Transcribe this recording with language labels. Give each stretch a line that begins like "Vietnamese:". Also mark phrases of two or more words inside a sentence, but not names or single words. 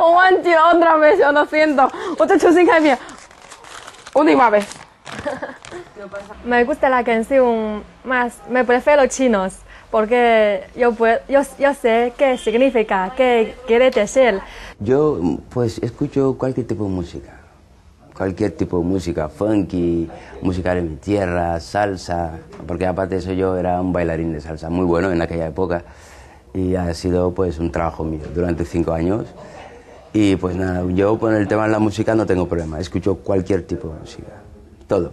Chinese: 忘记了
Spanish: otra vez, yo lo siento.
Chinese: 我再重新开一遍
Spanish: última vez. Me gusta la canción más, me prefiero chinos, porque yo sé qué significa, qué quiere decir. Yo pues escucho cualquier tipo de música. Cualquier tipo de música, funky, música de mi tierra, salsa, porque aparte de eso yo era un bailarín de salsa muy bueno en aquella época y ha sido pues un trabajo mío durante 5 años y pues nada, yo con el tema de la música no tengo problema, escucho cualquier tipo de música, todo.